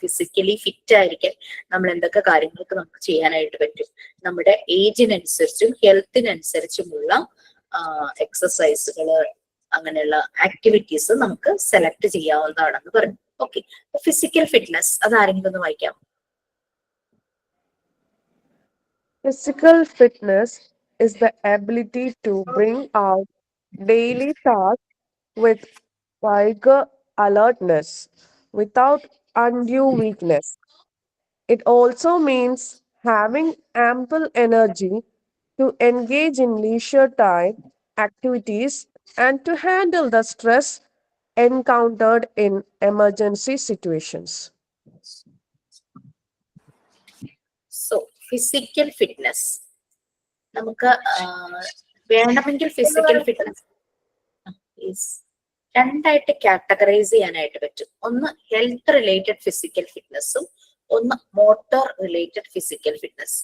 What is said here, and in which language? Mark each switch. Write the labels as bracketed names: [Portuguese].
[Malayalam] Physically fit ആയിരിക്കാൻ നമ്മൾ എന്തൊക്കെ കാര്യങ്ങൾക്ക് നമുക്ക് ചെയ്യാനായിട്ട് പറ്റും, നമ്മുടെ ഏജിനനുസരിച്ചും ഹെൽത്തിനനുസരിച്ചുമുള്ള എക്സസൈസുകള്, അങ്ങനെയുള്ള ആക്ടിവിറ്റീസ് നമുക്ക് സെലക്ട് ചെയ്യാവുന്നതാണെന്ന് പറഞ്ഞു. ഓക്കെ, ഫിസിക്കൽ ഫിറ്റ്നസ് അത് ആരെങ്കിലും ഒന്ന് വായിക്കാം. [English] Physical fitness is the ability to bring out daily tasks with vigor, alertness, without undue weakness. It also means having ample energy to engage in leisure time activities and to handle the stress encountered in emergency situations. [Malayalam] So physical fitness നമുക്ക് വേണമെങ്കിൽ physical fitness രണ്ടായിട്ട് categorise ചെയ്യാനായിട്ട് പറ്റും. ഒന്ന് health related physical ഫിറ്റ്നസ്സും ഒന്ന് motor related physical fitness.